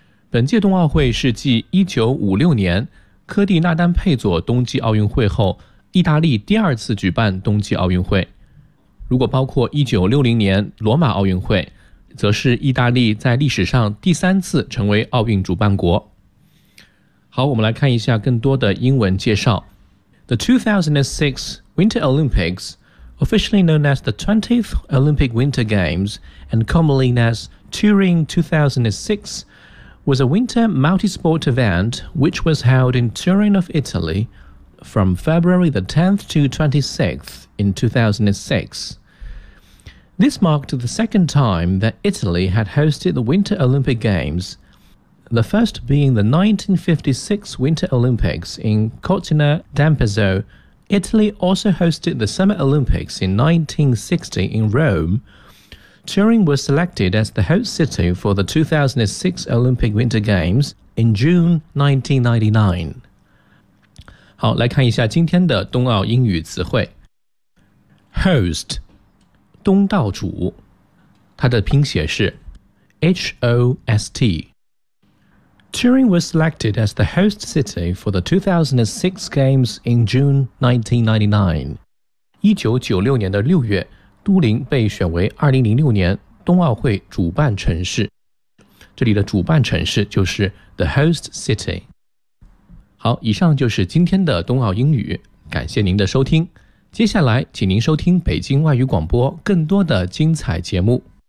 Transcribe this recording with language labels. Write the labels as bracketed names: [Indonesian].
[Chinese] 本届冬奥会是继1956年科蒂纳丹佩佐冬季奥运会后，意大利第二次举办冬季奥运会。如果包括1960年罗马奥运会，则是意大利在历史上第三次成为奥运主办国。好，我们来看一下更多的英文介绍。 [English] The 2006 Winter Olympics, officially known as the 20th Olympic Winter Games and commonly known as Turin 2006, was a winter multi-sport event which was held in Turin of Italy from February the 10th to 26th in 2006. This marked the second time that Italy had hosted the Winter Olympic Games,the first being the 1956 Winter Olympics in Cortina d'Ampezzo. Italy also hosted the Summer Olympics in 1960 in Rome. Turin was selected as the host city for the 2006 Olympic Winter Games in June 1999. [Chinese] 好，来看一下今天的冬奥英语词汇。 Host, 东道主，它的拼写是 H-O-S-T. [English] Turin was selected as the host city for the 2006 Games in June 1999. [Chinese] 1996年的6月,都灵被选为2006年冬奥会主办城市。这里的主办城市就是 [English] the host city. [Chinese] 好,以上就是今天的冬奥英语,感谢您的收听。接下来,请您收听北京外语广播更多的精彩节目。